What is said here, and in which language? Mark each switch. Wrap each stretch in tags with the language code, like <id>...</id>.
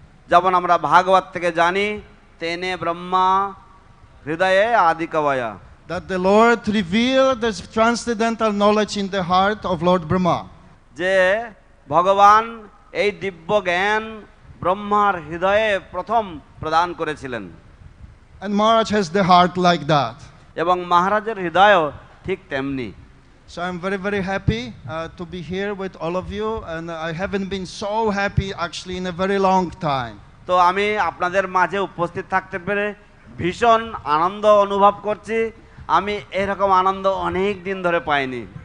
<bn>যেমন আমরা ভাগবত থেকে জানি</bn> <sa>তেনে ব্রহ্মা হৃদয়ে আদি কবয়া,</sa> <en>that the Lord revealed this transcendental knowledge in the heart of Lord Brahma.</en> <bn>যে ভগবান এই দিব্য জ্ঞান ব্রহ্মার হৃদয়ে প্রথম প্রদান করেছিলেন।</bn> <en>And Maharaj has the heart like that.</en> <bn>এবং মহারাজের হৃদয়ও ঠিক তেমনি।</bn> <en>So I'm very, very happy to be here with all of you, and I haven't been so happy actually in a very long time.</en> <bn>তো আমি আপনাদের মাঝে উপস্থিত থাকতে পেরে ভীষণ আনন্দ অনুভব করছি। আমি এরকম আনন্দ অনেক দিন ধরে পাইনি।</bn>